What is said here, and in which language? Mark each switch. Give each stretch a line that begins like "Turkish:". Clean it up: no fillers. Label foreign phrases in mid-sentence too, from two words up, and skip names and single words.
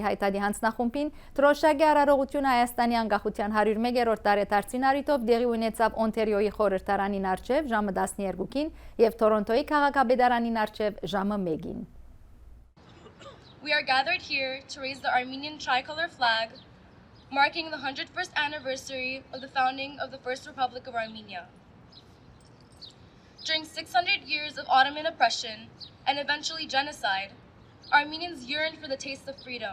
Armenian: հայտարարի հանձնախումբին Թրոշակի հարարողությունը Հայաստանի անկախության 101-րդ տարեդարձին առիթով դեղի ունեցավ Օնտարիոյի խորհրդարանին առջև ժամը 12-ին եւ Թորոնտոյի քաղաքապետարանին առջև ժամը 1-ին.
English: We are gathered here to raise the Armenian tricolor flag, marking the 101st anniversary of the founding of the First Republic of Armenia. During 600 years of Ottoman oppression and eventually genocide, Armenians yearned for the taste of freedom.